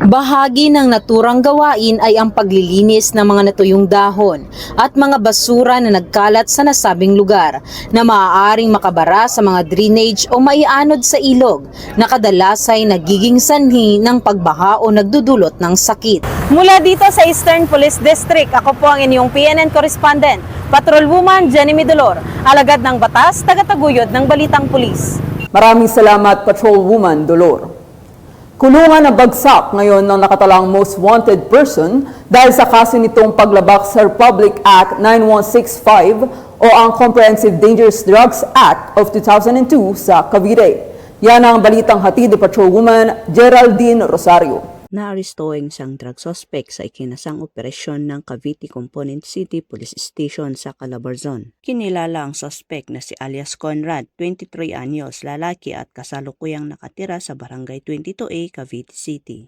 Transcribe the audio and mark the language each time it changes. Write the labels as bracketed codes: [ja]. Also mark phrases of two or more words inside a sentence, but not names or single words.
[tl] Bahagi ng naturang gawain ay ang paglilinis ng mga natuyong dahon at mga basura na nagkalat sa nasabing lugar na maaaring makabara sa mga drainage o maianod sa ilog na kadalas ay nagiging sanhi ng pagbaha o nagdudulot ng sakit. Mula dito sa Eastern Police District, ako po ang inyong PNN correspondent, Patrolwoman Jenny May Dolor, alagad ng batas, tagataguyod ng Balitang Pulis. Maraming salamat, Patrolwoman Dolor. Kulungan na bagsak ngayon ng nakatalang [en] most wanted person [tl] dahil sa kaso nitong paglabak sa Republic Act 9165 o ang Comprehensive Dangerous Drugs Act of 2002 sa Cavite. Yan ang balitang hatid ni Patrolwoman Geraldine Rosario. Naaresto ang isang [en] drug suspect [tl] sa ikinasang operasyon ng Cavite Component City Police Station sa Calabarzon. Kinilala ang suspect na si alias Conrad, 23 anyos, lalaki at kasalukuyang nakatira sa Barangay 22A, Cavite City.